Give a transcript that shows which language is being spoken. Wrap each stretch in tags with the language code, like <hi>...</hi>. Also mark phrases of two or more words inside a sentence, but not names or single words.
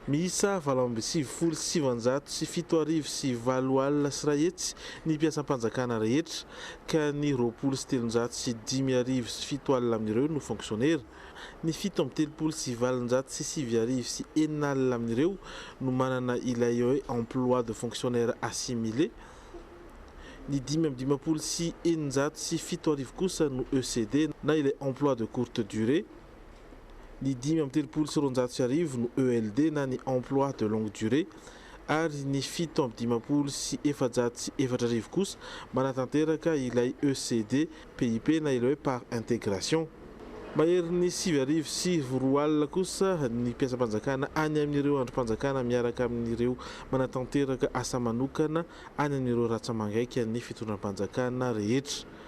<mg>miisa 7,7 ny mpiasam-panjakana rehetra ka ny 27,7 amin'ireo no fonctionnaire, ny 17,7 amin'ireo no manana ilay hoe</mg> <fr>emploi de fonctionnaire assimilé,</fr> <mg>ny 5,7 kosa no ECD na ilay</mg> <fr>emploi de courte durée,</fr> <mg>ny 5,9 no ELD na ny</mg> <fr>emploi de longue durée,</fr> <mg>ary ny 7,7 kosa manatanteraka ilay ECD PIP na ilay hoe</mg> <fr>par intégration.</fr> <mg>Mahery ny 7,4 kosa ny mpiasam-panjakana any amin'ireo androm-panjakana miaraka amin'ireo manatanteraka asa manokana any amin'ireo ratsamangaiky ny fitondram-panjakana rehetra.</mg>